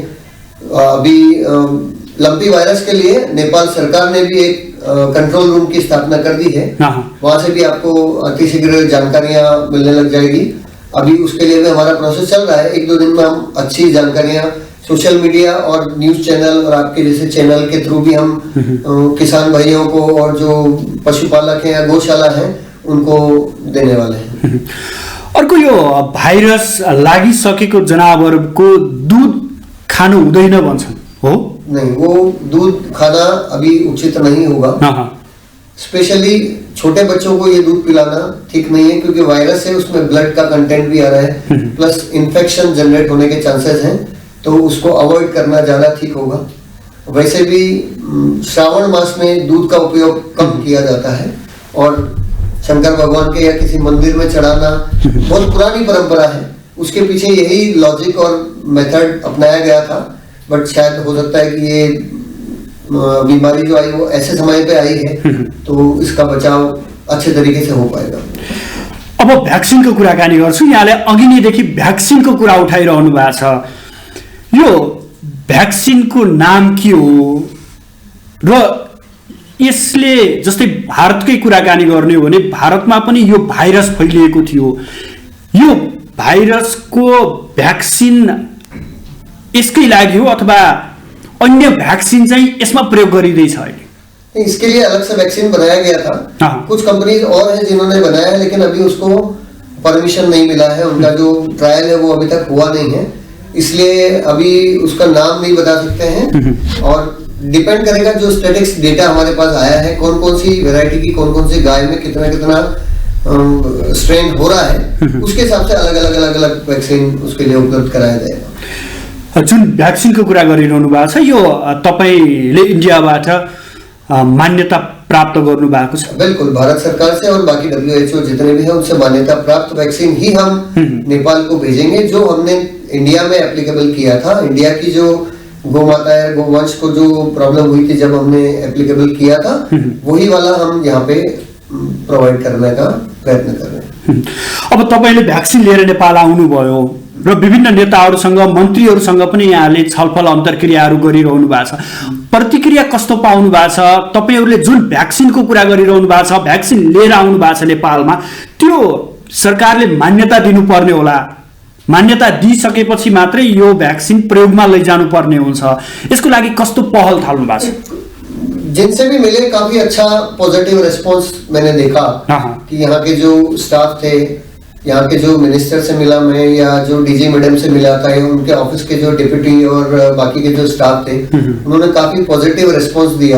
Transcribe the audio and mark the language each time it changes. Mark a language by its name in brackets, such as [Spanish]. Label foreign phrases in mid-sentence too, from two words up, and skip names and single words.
[Hindi] अभी लंपी वायरस के लिए नेपाल सरकार ने भी एक [English] control room [Hindi] की स्थापना कर दी है, वहां से भी आपको अतिशीघ्र जानकारियां मिलने लग जाएगी। अभी उसके लिए भी हमारा प्रोसेस चल रहा है, 1-2 दिन में हम अच्छी जानकारियां [English] social media [Hindi] और [English] news channel [Hindi] और आपके जैसे चैनल के थ्रू भी हम किसान भाइयों को और जो पशुपालक हैं या गौशाला हैं उनको देने वाले हैं। [Nepali] अर्को यो भाइरस लागिसकेको जनावरको दूध खानु हुँदैन भन्छन्, हो? [Hindi] नहीं, वो दूध खाना अभी उचित नहीं होगा। स्पेशली छोटे बच्चों को ये दूध पिलाना ठीक नहीं है, क्योंकि वायरस है, उसमें ब्लड का कंटेंट भी आ रहा है, [English] plus infection generate [Hindi] होने के चांसेस हैं, तो उसको अवॉइड करना ज्यादा ठीक होगा। वैसे भी श्रावण मास में दूध का उपयोग कम किया जाता है, और शंकर भगवान के या किसी मंदिर में चढ़ाना बहुत पुरानी परंपरा है, उसके पीछे यही लॉजिक और मेथड अपनाया गया था। बट शायद हो सकता है कि ये बीमारी जो आई वो ऐसे समय पे आई है, तो इसका बचाव अच्छे तरीके से हो पाएगा। [Nepali] अब भ्याक्सिनको कुराकानी गर्छु। यहाँले अघि नैदेखि भ्याक्सिनको कुरा उठाइरहनु भएको छ। यो भ्याक्सिनको नाम के हो र यसले, जस्तै भारतकै कुराकानी गर्ने हो भने भारतमा पनि यो भाइरस फैलिएको थियो। यो भाइरसको भ्याक्सिन यसकै लागि हो अथवा अन्य भ्याक्सिन चाहिँ यसमा प्रयोग गरिँदैछ अहिले? [Hindi] इसके लिए अलग से वैक्सीन बनाया गया था। कुछ कंपनीज और हैं जिन्होंने बनाया है, लेकिन अभी उसको परमिशन नहीं मिला है, उनका जो ट्रायल है वो अभी तक हुआ नहीं है, इसलिए अभी उसका नाम नहीं बता सकते हैं। और डिपेंड करेगा जो [English] statics data [Hindi] हमारे पास आया है, कौन कौन सी वेराइटी की कौन कौन सी गाय में कितना कितना स्ट्रेन हो रहा है, उसके हिसाब से अलग अलग वैक्सीन उसके लिए उपलब्ध कराया जाएगा। [Nepali] जुन भ्याक्सिनको कुरा गरिरहनु भएको छ, यो तपाईले इन्डियाबाट मान्यता प्राप्त गर्नु भएको छ? [Hindi] बिल्कुल, भारत सरकार से और बाकी WHO जितने भी हैं उनसे मान्यता प्राप्त वैक्सीन ही हम नेपाल को भेजेंगे, जो हमने इंडिया में एप्लीकेबल किया था। इंडिया की जो गौ माता है, गोवंश को जो प्रॉब्लम हुई थी जब हमने एप्लीकेबल किया था, वही वाला हम यहाँ पे प्रोवाइड करने का प्रयत्न कर रहे हैं। [Nepali] अब तपाईले भ्याक्सिन लिएर नेपाल आउनुभयो र विभिन्न नेताहरूसँग, मन्त्रीहरूसँग पनि यहाँले छलफल अन्तर्क्रियाहरू गरिरहनु भएको छ। प्रतिक्रिया कस्तो पाउनु भएको छ? तपाईहरूले जुन भ्याक्सिनको कुरा गरिरहनु भएको छ, भ्याक्सिन लिएर आउनु भएको छ नेपालमा, त्यो सरकारले मान्यता दिनुपर्ने होला। मान्यता दिइसकेपछि मात्रै यो भ्याक्सिन प्रयोगमा लैजानु पर्ने हुन्छ। यसको लागि कस्तो पहल थाल्नु भएको छ? [Hindi] जिनसे भी मिले काफी अच्छा [English] positive response [Hindi] मैंने देखा कि यहाँ के जो स्टाफ थे, यहाँ के जो मिनिस्टर से मिला मैं, या जो [English] DG madam [Hindi] से मिला था, या उनके ऑफिस के जो डिप्टी और बाकी के जो स्टाफ थे, उन्होंने काफी [English] positive response [Hindi] दिया।